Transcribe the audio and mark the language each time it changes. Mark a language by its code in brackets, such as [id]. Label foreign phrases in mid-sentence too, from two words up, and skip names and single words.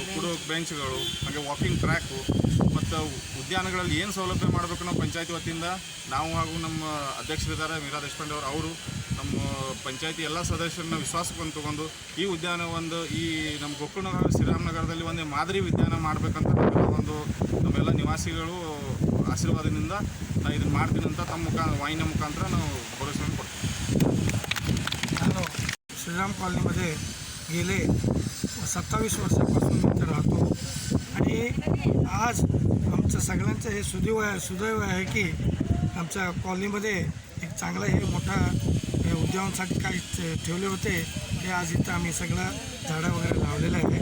[kn] ಕುಡೋಕೆ ಬೆಂಚ್ಗಳು, ಹಾಗೆ ವಾಕಿಂಗ್ ಟ್ರ್ಯಾಕು ಮತ್ತು ಉದ್ಯಾನಗಳಲ್ಲಿ ಏನು ಸೌಲಭ್ಯ ಮಾಡಬೇಕು ನಾವು ಪಂಚಾಯತಿ ವತಿಯಿಂದ ನಾವು ಹಾಗೂ ನಮ್ಮ ಅಧ್ಯಕ್ಷರಿದ್ದಾರೆ ಮೀರಾ ದೇಶಪಾಂಡೆ ಅವರು ನಮ್ಮ ಪಂಚಾಯತಿ ಎಲ್ಲ ಸದಸ್ಯರನ್ನ ವಿಶ್ವಾಸವನ್ನು ತೊಗೊಂಡು ಈ ಉದ್ಯಾನ ಈ ನಮ್ಮ ಗೋಕುಲ್ ನಗರ ಶ್ರೀರಾಮ್ ನಗರದಲ್ಲಿ ಒಂದು ಮಾದರಿ ಉದ್ಯಾನ ಮಾಡಬೇಕಂತ ನಮ್ಮೆಲ್ಲ ನಿವಾಸಿಗಳು ಆಶೀರ್ವಾದದಿಂದ ನಾನು ಇದನ್ನು ಮಾಡ್ತೀನಿ ಅಂತ ತಮ್ಮ ವಾಹಿनी मुखांतर ನಾವು भरोसा ಕೊಡ್ತೀವಿ। [mr] ನಾನು श्रीराम कॉलनीमध्ये गेले 27 वर्षापासून इथे राहतो आणि आज आमचं सगळ्यांचं हे सुदैव आहे की आमच्या कॉलनीमध्ये एक चांगलं हे मोठा हे उद्यानासाठी काही ठेवले होते, ते आज इथं आम्ही सगळं झाडं वगैरे लावलेलं आहे।